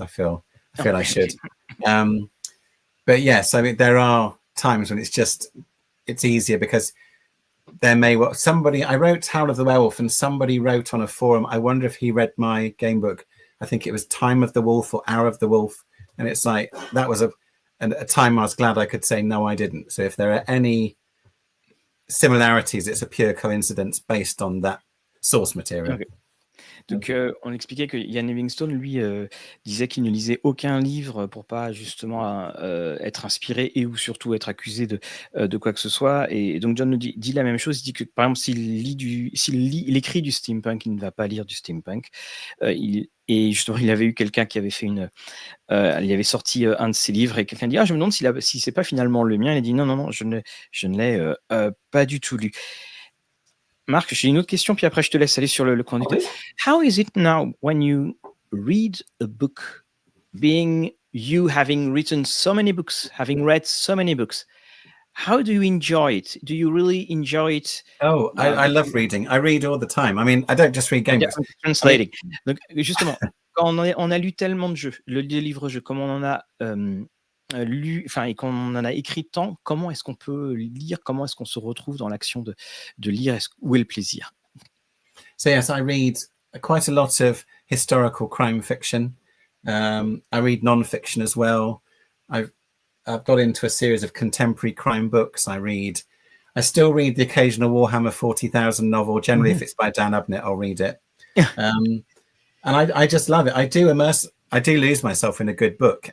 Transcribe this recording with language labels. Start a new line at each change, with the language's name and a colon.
English: I feel I should. But yes, I mean, there are times when it's easier because there may I wrote Howl of the Werewolf, and somebody wrote on a forum, I wonder if he read my game book. I think it was Time of the Wolf or Hour of the Wolf. And it's like, that was a time I was glad I could say, no, I didn't. So if there are any similarities, it's a pure coincidence based on that source material. Okay.
French: Donc, on expliquait que Ian Livingstone, lui, disait qu'il ne lisait aucun livre pour pas justement être inspiré et ou surtout être accusé de quoi que ce soit. Et donc, John nous dit la même chose. Il dit que, par exemple, s'il écrit du steampunk, il ne va pas lire du steampunk. Et justement, il avait eu quelqu'un qui avait fait il avait sorti un de ses livres, et quelqu'un dit, je me demande si c'est pas finalement le mien. Il a dit non, je ne l'ai pas du tout lu. Marc, j'ai une autre question, puis après je te laisse aller sur le conducteur.
English: Okay. How is it now when you read a book, being you having written so many books, having read so many books? How do you enjoy it? Do you really enjoy it? Oh, I love reading. I read all the time. I mean, I don't just read game books. I'm translating.
French: Donc, justement, quand on a lu tellement de jeux, le livre-jeu, comme on en a lu, et qu'on en a écrit tant, comment est-ce qu'on peut lire, comment est-ce qu'on se retrouve dans l'action de lire, où est le plaisir?
English: So yes, I read quite a lot of historical crime fiction. I read non-fiction as well. I've got into a series of contemporary crime books. I still read the occasional Warhammer 40,000 novel. Generally, if it's by Dan Abnett, I'll read it. And I just love it. I do lose myself in a good book.